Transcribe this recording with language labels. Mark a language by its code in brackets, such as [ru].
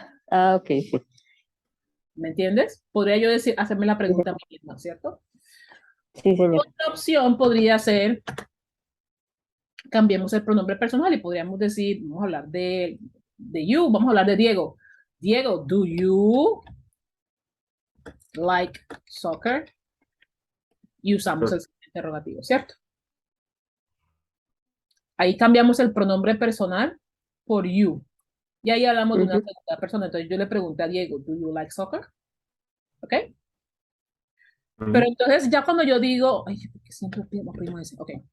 [es] Ah, ok, sí. ¿Me entiendes? Podría yo decir, hacerme la pregunta a mí misma, ¿cierto? Sí, señora. Otra opción podría ser, cambiemos el pronombre personal y podríamos decir, vamos a hablar de you, vamos a hablar de Diego. [en] Diego, do you like soccer? [es] Y usamos el interrogativo, ¿cierto? Ahí cambiamos el pronombre personal por you. Y ahí hablamos de una Ujú. segunda persona. Entonces yo le pregunté a Diego, [en] ¿do you like soccer? [es] ¿Ok? Pero Ok. entonces ya cuando yo digo, ay, porque siempre primo ese, ok.